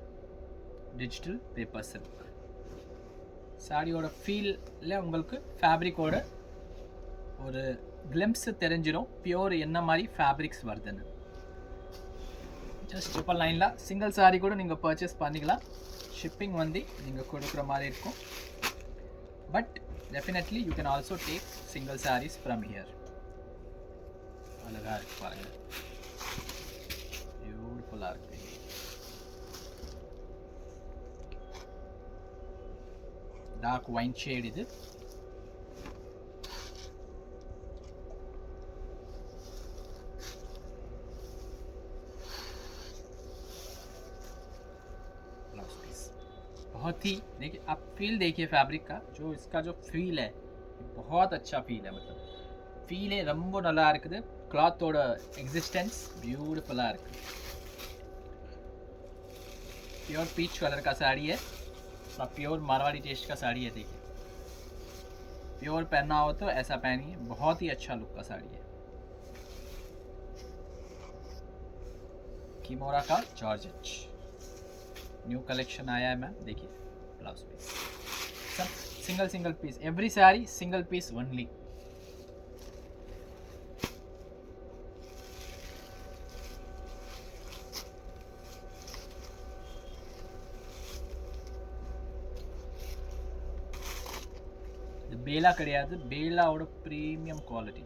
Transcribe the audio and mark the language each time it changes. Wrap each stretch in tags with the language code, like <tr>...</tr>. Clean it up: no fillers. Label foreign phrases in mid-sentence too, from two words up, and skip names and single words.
<en>digital paper silk</en> <ta>சாரியோட ஃபீலில் உங்களுக்கு ஃபேப்ரிக்கோட ஒரு கிளிம்ஸ் தெரிஞ்சிடும் பியோர் என்ன மாதிரி ஃபேப்ரிக்ஸ் வருதுன்னு.</ta> <en>just 999 single saree</en> <ta>கூட நீங்கள் பர்ச்சேஸ் பண்ணிக்கலாம். ஷிப்பிங் வந்து நீங்கள் கொடுக்குற மாதிரி இருக்கும்.</ta> <en>But definitely you can also take single sarees from here.</en> <ta>அழகாக இருக்கு பாருங்கள், பியூட்டிஃபுல்லாக இருக்கு.</ta> <en>dark wine shade</en> <ta>இது.</ta> <hi>बहुत ही देखिए आप फील देखिए फैब्रिक का, जो इसका जो फील है बहुत अच्छा फील है. मतलब फील है</hi> <ta>ரொம்ப நல்லா இருக்குது. கிளாத்தோட எக்ஸிஸ்டன்ஸ் பியூட்டிஃபுல்லாக இருக்குது.</ta> <en>pure peach colour</en> <hi>का साड़ी है. प्योर मारवाड़ी टेस्ट का साड़ी है. देखिए प्योर पहनना हो तो ऐसा पहनिए, बहुत ही अच्छा लुक का साड़ी है. किमोरा का जॉर्जेट</hi> <en>new collection</en> <hi>आया है मैम. देखिए</hi> <en>blouse piece</en> <hi>सब</hi> <en>single piece, every saree single piece only.</en> <ta>பேலா கிடையாது, பேலாவோட</ta> <en>premium quality.</en>